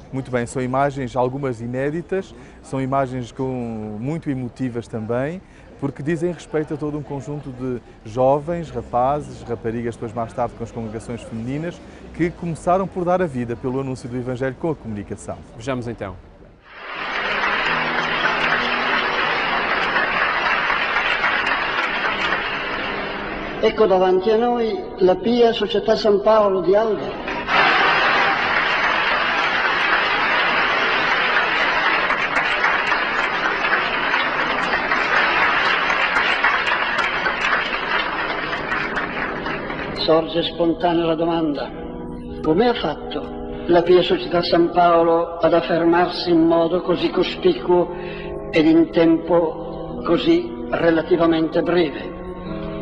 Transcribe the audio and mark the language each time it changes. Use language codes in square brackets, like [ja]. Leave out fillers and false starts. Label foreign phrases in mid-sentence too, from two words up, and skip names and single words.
[pt] Muito bem, são imagens algumas inéditas, são imagens muito emotivas também, porque dizem respeito a todo um conjunto de jovens, rapazes, raparigas, depois mais tarde com as congregações femininas, que começaram por dar a vida pelo anúncio do Evangelho com a comunicação. Vejamos então. [it] Ecco davanti a noi la Pia Società San Paolo di Alba. Sorge spontanea la domanda: come ha fatto la Pia Società San Paolo ad affermarsi in modo così cospicuo ed in tempo così relativamente breve?